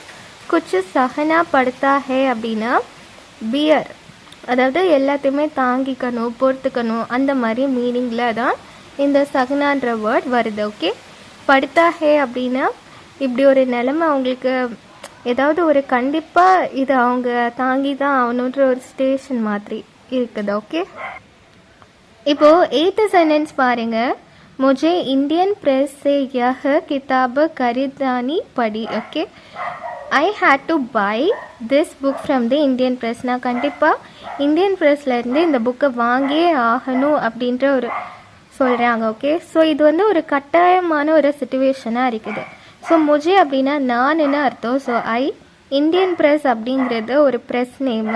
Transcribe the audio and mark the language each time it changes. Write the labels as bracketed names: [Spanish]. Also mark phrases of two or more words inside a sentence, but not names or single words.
[Hindi] कुछ सहना पड़ता है [Tamil] அப்படின்னா பியர், அதாவது எல்லாத்தையுமே தாங்கிக்கணும், பொறுத்துக்கணும், அந்த மாதிரி மீனிங்கில் தான் இந்த சஹனான்ற வேர்ட் வருது. ஓகே, [Hindi] पड़ता है [Tamil] அப்படின்னா இப்படி ஒரு நிலைமை அவங்களுக்கு ஏதாவது ஒரு கண்டிப்பாக இது அவங்க தாங்கி தான் ஆகணுன்ற ஒரு ஸ்டேஷன் மாதிரி இருக்குது. ஓகே, இப்போது 8th சென்டென்ஸ் பாருங்கள். [Hindi] मुझे इंडियन प्रेस से यह किताब खरीदानी पड़ी. [English] ओके, I had to buy this book from the Indian Press. [Tamil] நான் கண்டிப்பாக இந்தியன் ப்ரெஸ்லேருந்து இந்த புக்கை வாங்கியே ஆகணும் அப்படின்ற ஒரு சொல்கிறாங்க. ஓகே, ஸோ இது வந்து ஒரு கட்டாயமான ஒரு சுச்சுவேஷனாக இருக்குது. ஸோ முஜே அப்படின்னா நானுன்னு அர்த்தம். [English] so I, [Tamil] இந்தியன் ப்ரெஸ் அப்படிங்கிறது ஒரு ப்ரெஸ் நேமு.